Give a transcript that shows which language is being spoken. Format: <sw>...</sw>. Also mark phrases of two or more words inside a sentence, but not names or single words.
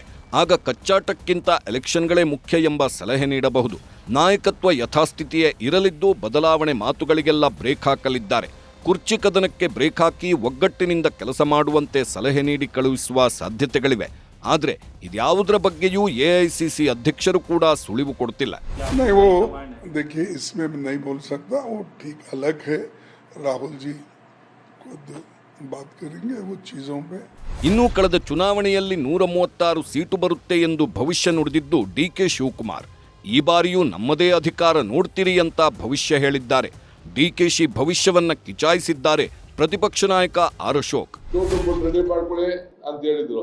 <kn>ಆಗ ಕಚ್ಚಾಟಕ್ಕಿಂತ ಎಲೆಕ್ಷನ್ಗಳೇ ಮುಖ್ಯ ಎಂಬ ಸಲಹೆ ನೀಡಬಹುದು. ನಾಯಕತ್ವ ಯಥಾಸ್ಥಿತಿಯೇ ಇರಲಿದ್ದು ಬದಲಾವಣೆ ಮಾತುಗಳಿಗೆಲ್ಲ ಬ್ರೇಕ್ ಹಾಕಲಿದ್ದಾರೆ. ಕುರ್ಚಿ ಕದನಕ್ಕೆ ಬ್ರೇಕ್ ಹಾಕಿ ಒಗ್ಗಟ್ಟಿನಿಂದ ಕೆಲಸ ಮಾಡುವಂತೆ ಸಲಹೆ ನೀಡಿ ಕಳುಹಿಸುವ ಸಾಧ್ಯತೆಗಳಿವೆ. ಆದರೆ ಇದ್ಯಾವುದರ ಬಗ್ಗೆಯೂ ಎಐಸಿಸಿ ಅಧ್ಯಕ್ಷರು ಕೂಡ ಸುಳಿವು ಕೊಡ್ತಿಲ್ಲ.</kn> <hi>देखिए इसमें नहीं बोल सकता, वो ठीक अलग है. राहुल जी खुद बात करेंगे वो चीजों पे.</hi> <kn>ಇನ್ನೂ ಕಳೆದ ಚುನಾವಣೆಯಲ್ಲಿ 136 ಸೀಟು ಬರುತ್ತೆ ಎಂದು ಭವಿಷ್ಯ ನುಡಿದಿದ್ದು ಡಿಕೆ ಶಿವಕುಮಾರ್. ಈ ಬಾರಿಯೂ ನಮ್ಮದೇ ಅಧಿಕಾರ ನೋಡ್ತೀರಿ ಅಂತ ಭವಿಷ್ಯ ಹೇಳಿದ್ದಾರೆ. ಡಿಕೆಶಿ ಭವಿಷ್ಯವನ್ನ ಕಿಚಾಯಿಸಿದ್ದಾರೆ ಪ್ರತಿಪಕ್ಷ ನಾಯಕ ಆರ್ ಅಶೋಕ್. ರೆಡಿ ಮಾಡ್ಕೊಳ್ಳಿ ಅಂತ ಹೇಳಿದ್ರು.</kn>